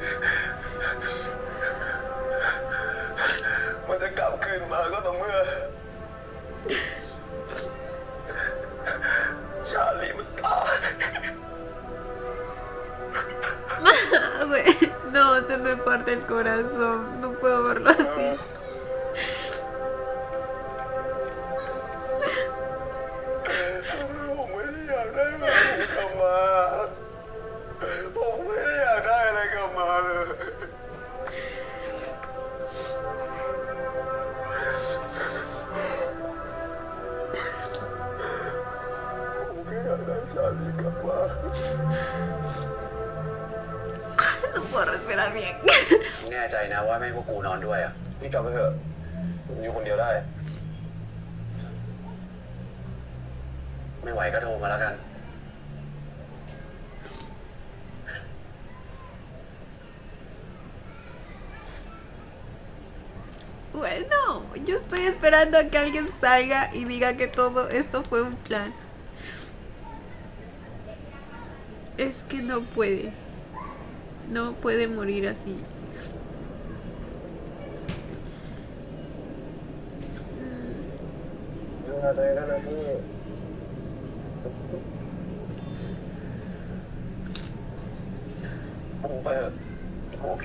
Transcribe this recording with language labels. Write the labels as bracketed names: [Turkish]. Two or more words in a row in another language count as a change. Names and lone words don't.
[Thai] มันจะกลับคืนมาก็ต่อเมื่อ ชาลีมันตาย [Spanish] Güey, no, se me parte el corazón. No puedo verlo así. [Thai] ผมไม่ได้อยากได้แบบนี้กลับมา ผมไม่ได้อยากได้อะไรกลับมาเลย ผมแค่อยากได้ชาลีกลับมา [Spanish] No puedo respirar bien. [Thai] แน่ใจนะว่าไม่ให้พวกกูนอนด้วยอ่ะพี่กลับไปเถอะผมอยู่คนเดียวได้ ไม่ไหวก็โทรมาแล้วกัน [Spanish] Bueno, yo estoy esperando a que alguien salga y diga que todo esto fue un plan. Es que no puede. No puede morir así. [Thai] ดูแลตัวเองด้วยนะพี่ ผมไปเถอะโอเค